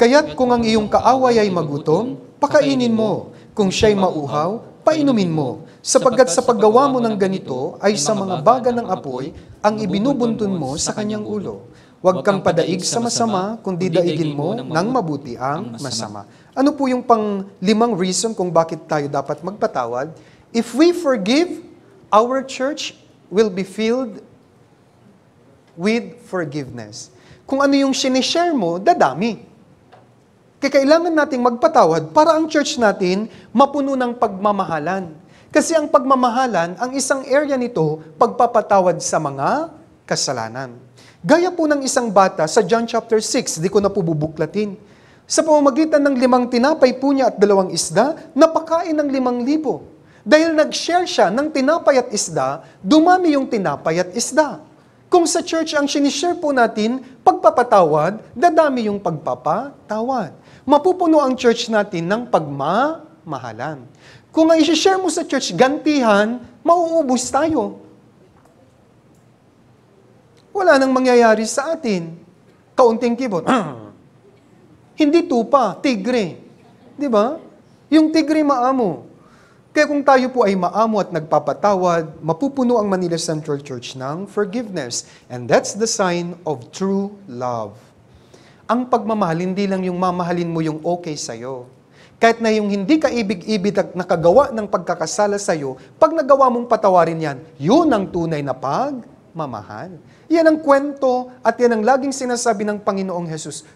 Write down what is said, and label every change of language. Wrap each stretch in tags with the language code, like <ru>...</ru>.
<tl>Kaya't kung ang iyong kaaway ay magutom, pakainin mo. Kung siya'y mauhaw, painumin mo. Sapagkat sa paggawa mo ng ganito ay sa mga baga ng apoy ang ibinubuntun mo sa kanyang ulo. Huwag kang padaig sa masama, kundi daigin mo ng mabuti ang masama. Ano po yung pang-limang reason kung bakit tayo dapat magpatawad?</tl> <en>If we forgive, our church will be filled with forgiveness.</en> <tl>Kung ano yung sinishare mo, dadami. Kaya kailangan nating magpatawad para ang church natin mapuno ng pagmamahalan. Kasi ang pagmamahalan, ang isang area nito, pagpapatawad sa mga kasalanan. Gaya po ng isang bata sa John chapter 6, di ko na po bubuklatin. Sa pamamagitan ng 5 tinapay po niya at 2 isda, napakain ng 5,000. Dahil nag-share siya ng tinapay at isda, dumami yung tinapay at isda. Kung sa church ang sinishare po natin, pagpapatawad, dadami yung pagpapatawad. Mapupuno ang church natin ng pagmamahalan. Kung ang isishare mo sa church, gantihan, mauubos tayo. Wala nang mangyayari sa atin. Kaunting kibot. Hindi tupa, tigre. Di ba? Yung tigre maamo. Kaya kung tayo po ay maamo at nagpapatawad, mapupuno ang Manila Central Church ng forgiveness.</tl> <en>And that's the sign of true love.</en> <tl>Ang pagmamahal, hindi lang yung mamahalin mo yung okay sa'yo. Kahit na yung hindi ka ibig-ibig at nakagawa ng pagkakasala sa'yo, pag nagawa mong patawarin yan, yun ang tunay na pagmamahal. Yan ang kwento at yan ang laging sinasabi ng Panginoong Jesus.</tl>